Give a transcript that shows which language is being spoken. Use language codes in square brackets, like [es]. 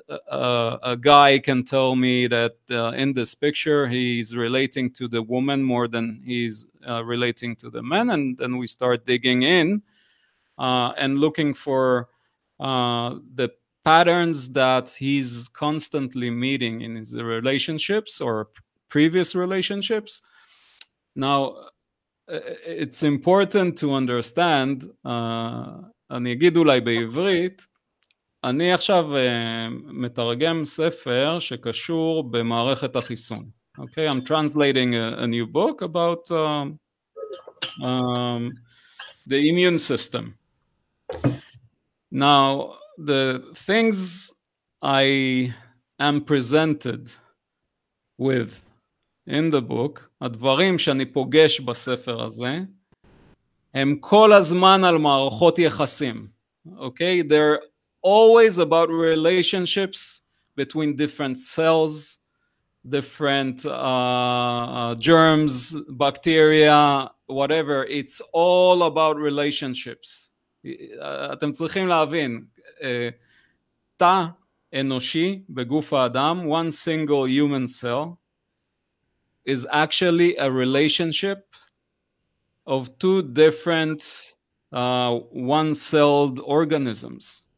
[en] A guy can tell me that in this picture he's relating to the woman more than he's relating to the man, and then we start digging in and looking for the patterns that he's constantly meeting in his relationships or previous relationships. Now, it's important to understand, [he] אני אגיד אולי בעברית, אני עכשיו מתרגם ספר שקשור במערכת החיסון. [en] Okay, I'm translating a new book about the immune system. Now, the things I am presented with in the book, [he] הדברים שאני פוגש בספר הזה, הם כל הזמן על מערכות יחסים. [en] Okay, they're always about relationships between different cells, different germs, bacteria, whatever. It's all about relationships. [he] אתם צריכים להבין, תא אנושי בגוף האדם, [en] one single human cell, is actually a relationship of two different one-celled organisms.